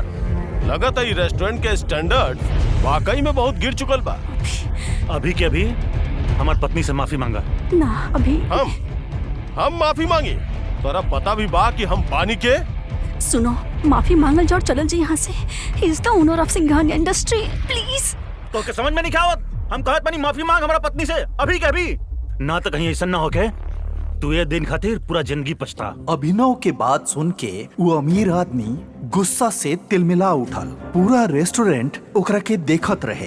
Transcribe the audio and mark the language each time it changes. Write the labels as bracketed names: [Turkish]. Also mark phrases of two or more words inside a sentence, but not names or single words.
[Bhojpuri] लगता है रेस्टोरेंट के स्टैंडर्ड वाकई में बहुत गिर चुकल बा। अभी के अभी हमार पत्नी से माफी मांगा। ना अभी हम माफी मांगी? तोरा पता भी बा कि हम पानी के। सुनो, माफी मांगल जाओ, चलल जी यहाँ से। [English] he is the owner of Singhania industry, please. [Bhojpuri] तो के समझ में नहीं खावत? हम कहत बानी माफी मांग हमारा पत्नी से, अभी के अभी। ना तो कहीं ऐसा ना हो के तू ये दिन खातिर पूरा जिंदगी पछता। अभिनव के बात सुन के वो अमीर आदमी गुस्सा से तिलमिला उठल। पूरा रेस्टोरेंट ओकरा के देखत रहे।